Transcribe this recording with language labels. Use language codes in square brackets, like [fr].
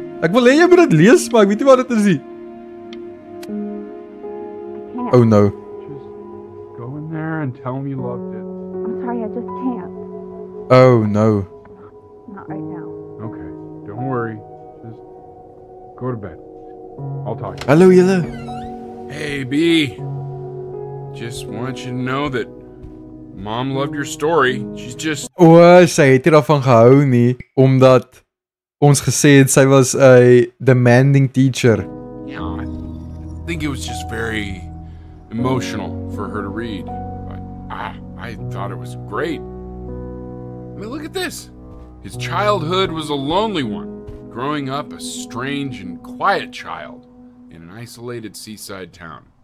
[af] Ek wil hê jy moet dit lees, maar ek weet nie wat dit is nie. [en] Oh no. Just go in there and tell him you loved it. I'm sorry, I just can't. Oh no. Not right now. Okay, don't worry. Just go to bed. I'll talk to you. [af] Hallo julle. [en] Hey B. Just want you to know that Mom loved your story. She's just... [af] Sy het nie daarvan gehou nie, omdat ons gesê het sy was 'n demanding teacher. [en] Yeah, I think it was just very emotional for her to read. But I thought it was great. I mean, look at this. His childhood was a lonely one, growing up a strange and quiet child in an isolated seaside town.